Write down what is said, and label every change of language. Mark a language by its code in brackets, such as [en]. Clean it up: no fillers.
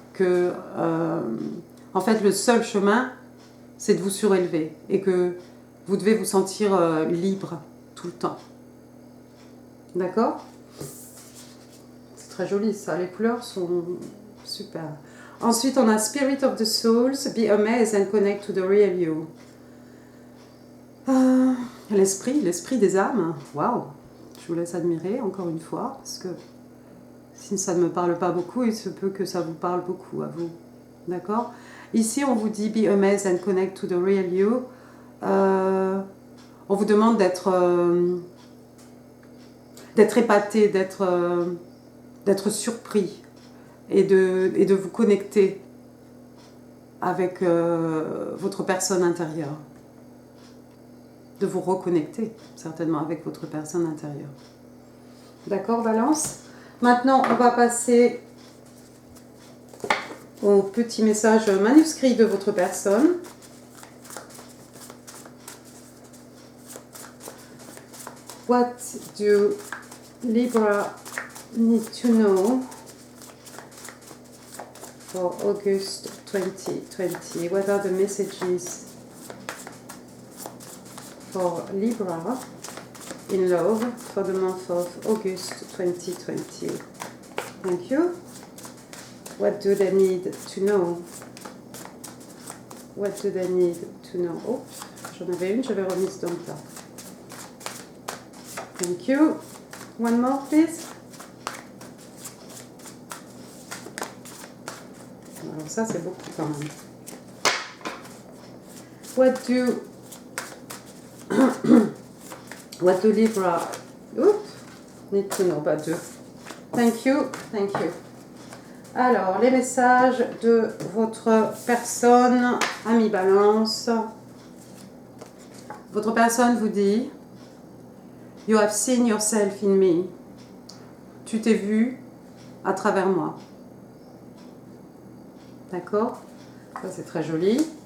[fr] Que en fait le seul chemin, c'est de vous surélever et que vous devez vous sentir libre tout le temps. D'accord? C'est très joli ça. Les couleurs sont super. Ensuite, on a Spirit of the Souls. [en] Be amazed and connect to the real you. [fr] L'esprit des âmes, waouh! Je vous laisse admirer encore une fois, parce que si ça ne me parle pas beaucoup, il se peut que ça vous parle beaucoup à vous. D'accord? Ici, on vous dit [en] Be amazed and connect to the real you. [fr] On vous demande d'être épaté, d'être surpris et de vous connecter avec votre personne intérieure. De vous reconnecter certainement avec votre personne intérieure. D'accord, Balance? Maintenant, on va passer au petit message manuscrit de votre personne. [en] What do Libra need to know for August 2020? What are the messages for Libra in love for the month of August 2020? Thank you. What do they need to know? What do they need to know? [fr] Oh, j'en avais une, je l'ai remise dans le tas. [en] Thank you. One more, please. [fr] Alors ça, c'est beaucoup quand même. [en] What do Libra need to know? [fr] Pas deux. [en] Thank you, thank you. [fr] Alors, les messages de votre personne, ami Balance. Votre personne vous dit: [en] You have seen yourself in me. [fr] Tu t'es vu à travers moi. D'accord? Ça, c'est très joli.